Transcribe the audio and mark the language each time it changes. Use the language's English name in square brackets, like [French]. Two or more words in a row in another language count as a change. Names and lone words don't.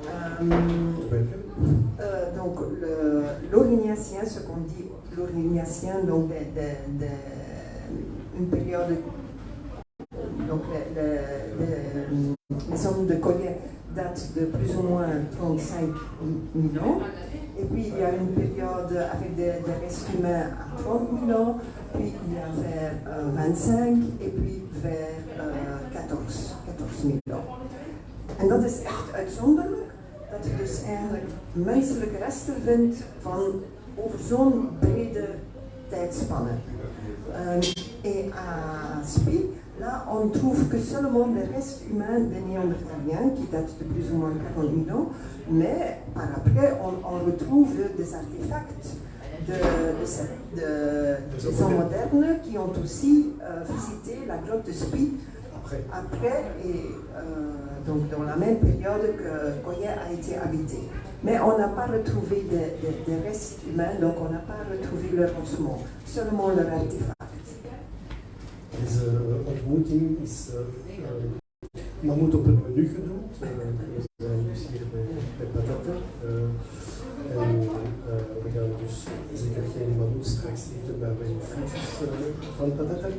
[French] Donc l'Aurignacien, ce qu'on dit l'Aurignacien, donc une période, donc les hommes de Collier datent de plus ou moins 35 000 ans. Et puis il y a une période avec des restes humains à 30 000 ans, puis il y a vers 25 et puis vers 14 000 ans. [Dutch] En dat is echt uitzonderlijk, dat je dus eigenlijk menselijke resten vindt van over zo'n brede tijdspanne. [French] Et à Spie, là on trouve que seulement des restes humains des Néandertaliens qui datent de plus ou moins 40 000 ans, mais par après on retrouve des artefacts des hommes modernes qui ont aussi visité la grotte de Spie après et donc dans la même période que Goya a été habité. Mais on n'a pas retrouvé des restes humains, donc on n'a pas retrouvé leur ossement, seulement leur artefact. [Dutch] Deze ontmoeting is mammoet op het menu gedoemd. We zijn dus hier bij patatten. En we gaan dus zeker geen mammoet straks eten, maar bij frietjes van patatten.